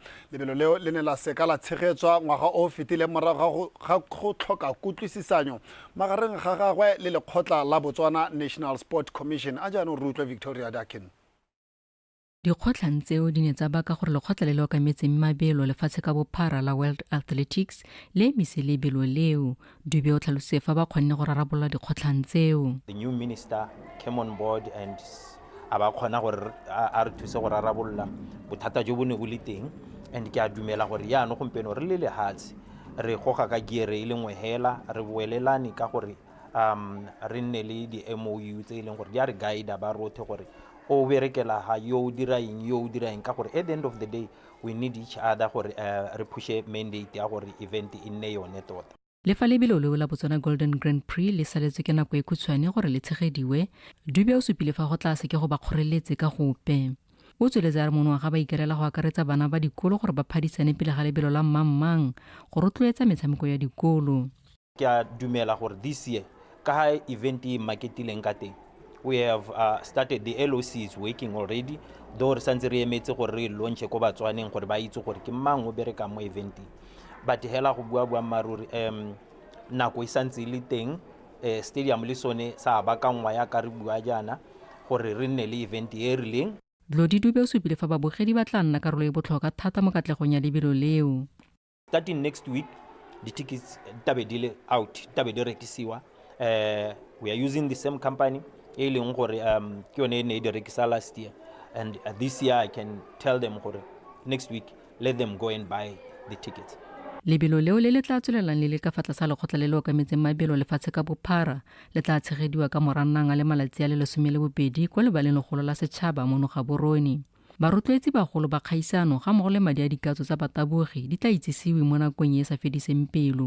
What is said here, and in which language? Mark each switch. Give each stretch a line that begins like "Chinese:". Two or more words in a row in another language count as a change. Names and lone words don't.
Tswana: Lebelo leo le ne la seka la tshegetswa ngwaga o fetile morago ga go tlhoka kutlwisisanyo magareng ga gagwe le lekgotla la Botswana National Sport Commission a jaanong rutlwe Victoria Dakin. Dikgotlang tseo di ne tsa baka gore lekgotla le le okametseng mabelo lefatshe ka bophara la World Athletics le emise lebelo leo. Dube o tlhalositse fa ba kgonne go rarabolola dikgotlang tseo.
English: The new minister came on board and
Tswana: a ba kgona gore a re thuse go rarabolola bothata jo bo ne bo le teng and ke a dumela gore yaano gompieno re le lehatshe re goga ka giere e le nngwe hela re boelelane ka gore re nne le di MOU tse e leng gore di a re guide ba rothe gore o berekela ha yo dira eng ka gore
English: at the end of the day we need each other
Tswana: gore re pushe mandate ya gore event e nne yone tota. Le fa lebelo leo la Botswana Golden Grand Prix le saletse ke nako e khutshwane gore le tshegediwe, Dube o supile fa go tlase ke go ba kgoreletse ka gope. O tsweletse re monongwaga ba ikerela go akaretsa bana ba dikolo gore ba phadisane pele ga lebelo la mmang go rotloetsa metshameko ya dikolo. Ke a dumela gore
English: this year
Tswana: ka ha event e marketileng ka teng
English: we have started the LOC is working already though
Tswana: re santse re emetse gore re launch ko Batswaneng gore ba itse gore ke mang o bereka mo event but hela go bua maruri nako e santse le teng stadium le sone sa ba ka ngwa ya ka re bua jana gore re nne le event e rileng. Tlodi Dube o supile fa babogedi ba tla nna karolo e botlhokwa thata mo katlegong ya lebelo leo.
English: Starting next week the tickets
Tswana: tabe dile out tabe di rekisiwa.
English: We are using the same company
Tswana: e leng gore ke yone ne di rekisa
English: last year and this year I can tell them gore next week let them go and buy the tickets.
Tswana: Lebelo leo le tla tswelelang le ka fa tlasa lekgotla le le okametseng mabelo lefatshe ka bophara le tla tshegediwa ka Moranang a le malatsi a le 12 kwa lebaleng legolo la setšhaba mo Gaborone. Barotloetsi bagolo ba kgaisano ga mmogo le madi a dikatso tsa batabogi di tla itsisiwe mo nakong e sa fediseng pelo.